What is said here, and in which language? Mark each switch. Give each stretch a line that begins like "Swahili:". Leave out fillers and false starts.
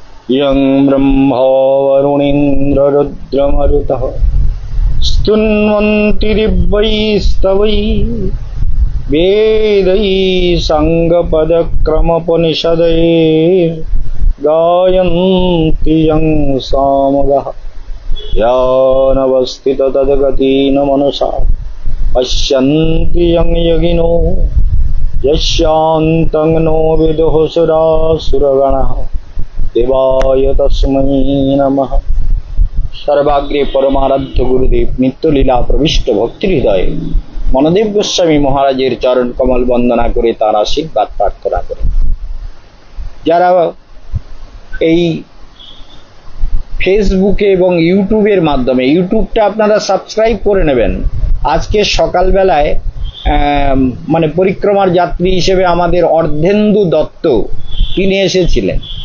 Sanskrit: यं ब्रह्मा वरुणीन्द्ररुद्रमरुतः स्तुन्वन्ति दिव्यैस्तवैः वेदैः साङ्गपदक्रमोपनिषदैर्गायन्ति यं सामगाः यानवस्थित तद्गतेन मनसा पश्यन्ति यं योगिनो यस्यान्तं नो विदुः सुरासुरगणः देवाय तस्मै नमः।
Bangla: सर्वाग्रे परमाराध्य गुरुदेव नित्यलीला प्रविष्ट भक्ति हृदय मनदेव गोस्वामी महाराजेर चरण कमल वंदना करे तार आशीर्वाद प्रार्थना करे। যারা এই ফেসবুকে এবং ইউটিউবের মাধ্যমে, ইউটিউবটা আপনারা সাবস্ক্রাইব করে নেবেন। আজকে সকালবেলায় মানে পরিক্রমার যাত্রী হিসেবে আমাদের অর্ধেন্দু দত্ত তিনি এসেছিলেন।